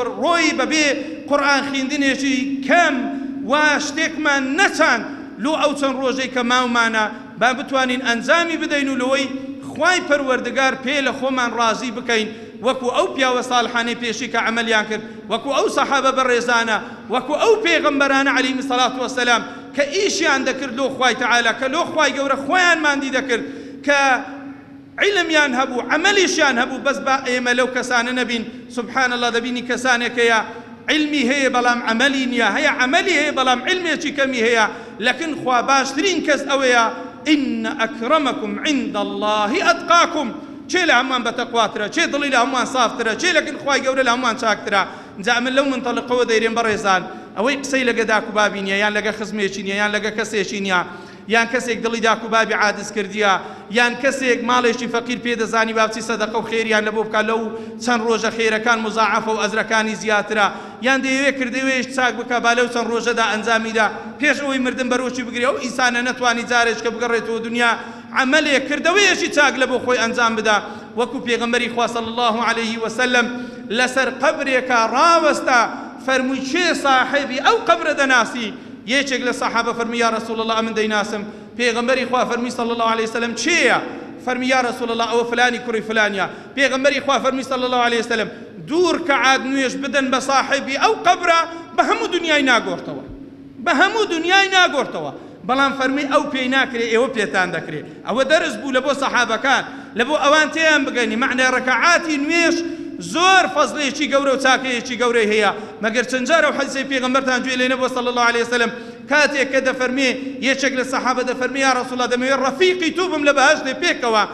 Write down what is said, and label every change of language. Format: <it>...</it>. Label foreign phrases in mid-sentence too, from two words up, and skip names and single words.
<ckb>ڕۆی بەبێ قورئان خوێندنێکی کەم وا شتێکمان نەچاند لۆ ئەو چەند ڕۆژەی کە ماومانە با بتوانین ئەنجامی بدەین و لەوەی خوای پەروەردگار پێ لە خۆمان ڕازی بکەین وەکو ئەو پیاوە ساڵحانەی پێشی کە عەمەلیان کرد وەکو ئەو سەحابە بەڕێزانە وەکو ئەو پێغەمبەرانە</ckb> <ar>عەلەیهیمو سەڵات وەسەلام</ar> <ckb>کە ئیشیان دەکرد لۆ خوای تەعالە کە لۆ خوای گەورە خۆیان ماندی دەکرد کە علمیان هەبوو عەمەلیشیان هەبوو بەس با ئێمە لەو کەسانە نەبین</ckb> <ar>سبحان الله</ar> <ckb>دەبینی کەسانێک هەیە علمی هەیە بەڵام عەمەلی نییە هەیە عەمەلی هەیە بەڵام علمێکی کەمی هەیە لەکن خوا باشترین کەس ئەوەیە</ckb> <ar>إن أكرمكم عند الله أتقاكم</ar> <ckb>چێ لە هەمووان بەتەقواترە چێ دڵی لە هەمووان سافترە چێ لەکن خوای گەورە لە هەمووان چاکترە جا من لەو منتەڵقەوە دەیرێن بەڕێزان ئەوەی قسەی لەگە داکوبابی نییە یان لەگە خزمێکی نییە یان لەگە کەسێکی نییە یان کەسێک دڵی داکوبابی عادز کردیە یان کەسێک ماڵێکی فەقیر پێدەزانی باوچی سەدەقە و خێریان لە بۆ بکات لەو چەند ڕۆژە خێرەکان مزاعەفە و ئەجرەکانی زیاترە یان دەیەوێت کردەوەیش چاک بکە با لەو چەند ڕۆژەدا ئەنجامیدا پێش ئەوەی مردن بەرۆکی بگرێ ئەو ئینسانە نەتوانی جارێک کە بگەڕێتەوە دنیا عەمەلێک کردەوەیەکی چاک لە بۆ خۆی ئەنجام بدا وەکو پێغەمبەری خوا</ckb> <ar>صلی الله عليه وسلم</ar> <ckb>لەسەر قەبرێکە ڕاوەستا فەرمووی چێ صاحبی ئەو قەبرە دەناسی یەکێک لە سەحابە فەرمی</ckb> <ar>یا رسول الله</ar> <ckb>من دەیناسم پێغەمبەری خوا فەرمی</ckb> <ar>صلی الله عليه وسلم</ar> <ckb>چێیە فەرمی</ckb> <ar>یا رسول الله</ar> <ckb>ئەوە فلانی کوڕی فلانیە پێغەمبەری خوا فەرمی</ckb> <ar>صلی الله عليه وسلم</ar> <ckb>دوور کە عاد نوێژ بدەن بە صاحبی ئەو قەبرە بە هەموو دنیای ناگۆڕتەوە بە هەموو دنیای ناگۆڕتەوە بەڵام فەرمی ئەو پێی ناکرێ ئێوە پێتان دەکرێت ئەوە دەرس بوو لە بۆ سەحابەکان لە بۆ ئەوان تێیان بگەنی معنی ڕەکەعاتی نوێژ زۆر فەزلێکی گەورە و چاکەیەکی گەورەی هەیە مەگەر چەند جارە و حەدیثی پێغەمبەرتان گوێ لێ نەبووە</ckb> <ar>صلی الله عليه وسلم</ar> <ckb>کاتێک کە دەفەرمێ یەکێک لە سەحابە دەفەرمێ</ckb> <ar>یا رەسوڵ الله</ar> <ckb>دەمەوێت ڕەفیقی تو بم لە بەهەشتێ پێکەوە</ckb>